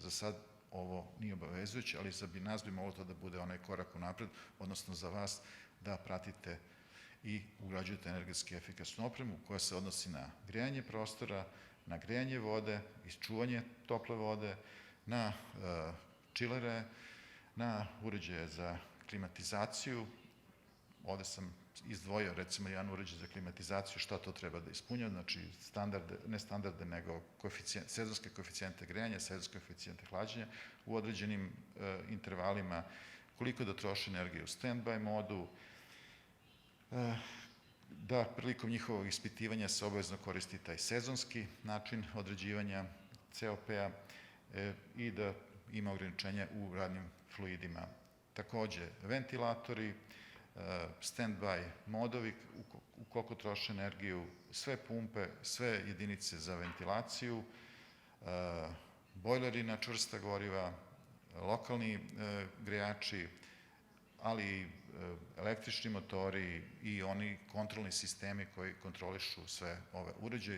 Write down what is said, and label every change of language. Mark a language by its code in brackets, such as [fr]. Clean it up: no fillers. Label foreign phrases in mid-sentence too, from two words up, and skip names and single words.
[sr] Za sad ovo nije obavezujuće, ali za nas bi moglo to da bude onaj korak unapred, odnosno za vas da pratite i ugrađujete energetski efikasnu opremu koja se odnosi na grejanje prostora, na grejanje vode, čuvanje tople vode, na čilere, na uređaje za klimatizaciju. Ovde sam izdvojio recimo jedan uređaj za klimatizaciju, šta to treba da ispunja, znači ne standarde, nego sezonske koeficijente grejanja, sezonske koeficijente hlađenja u određenim intervalima, koliko da troši energije u stand-by modu, da prilikom njihovog ispitivanja se obavezno koristi taj sezonski način određivanja COP-a i da ima ograničenja u radnim fluidima. Takođe, ventilatori, stand-by modovi, ukoliko troše energiju, sve pumpe, sve jedinice za ventilaciju, bojleri na čvrsta goriva, lokalni grejači, ali i električni motori i oni kontrolni sistemi koji kontrolišu sve ove uređaje.